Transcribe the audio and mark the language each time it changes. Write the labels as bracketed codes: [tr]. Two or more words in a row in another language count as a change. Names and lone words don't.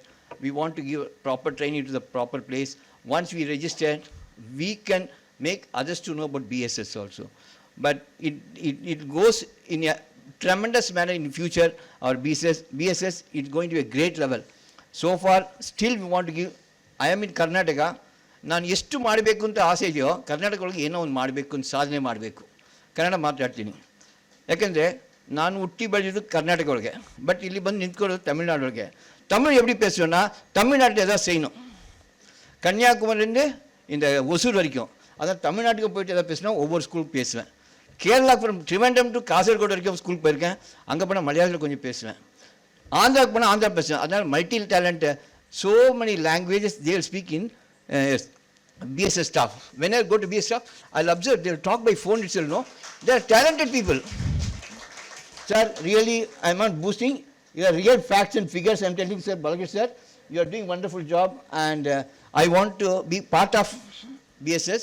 [en] We want to give proper training to the proper place. Once we register, we can make others to know about BSS also. But it goes in a tremendous manner in future. Our BSS is going to be a great level. So far, still we want to give. I am in Karnataka. [kn] ನಾನು ಎಷ್ಟು ಮಾಡಬೇಕು ಅಂತ ಆಸೆ ಇದೆಯೋ ಕರ್ನಾಟಕ ಒಳಗೆ ಏನೋ ಒಂದು ಮಾಡಬೇಕು ಅಂತ ಸಾಧನೆ ಮಾಡಬೇಕು. ಕನ್ನಡ ಮಾತಾಡ್ತೀನಿ. ಯಾಕೆಂದರೆ ನಾನು ಹುಟ್ಟಿ ಬೆಳೆದಿದ್ದು ಕರ್ನಾಟಕ ಒಳಗೆ. ಬಟ್ ಇಲ್ಲಿ ಬಂದು ನಿಂತ್ಕೊಳ್ಳೋದು ತಮಿಳ್ನಾಡು ಒಳಗೆ. [ta] தமிழ் எப்படி பேசுவேன்னா தமிழ்நாட்டில் எதாவது செய்யணும். கன்னியாகுமரிலேருந்து இந்த ஒசூர் வரைக்கும் அதான் தமிழ்நாட்டுக்கு போயிட்டு எதாவது பேசினா ஒவ்வொரு ஸ்கூலுக்கு பேசுவேன். கேரளா [en] from Trivandrum to [ta] காசர்கோடு வரைக்கும் ஸ்கூலுக்கு போயிருக்கேன். அங்கே போனால் மலையாளத்தில் கொஞ்சம் பேசுவேன். ஆந்திராவுக்கு போனால் ஆந்திரா பேசுவேன். அதனால் [en] multi talent so many languages they will speak in BSS staff. When I go to BSS staff, I'll observe they will talk by phone itself. No, they are talented people. Sir, really, I'm not boosting. You are real facts and figures. I'm telling Sir Balakrishna sir, you are doing wonderful job, and I want to be part of BSS.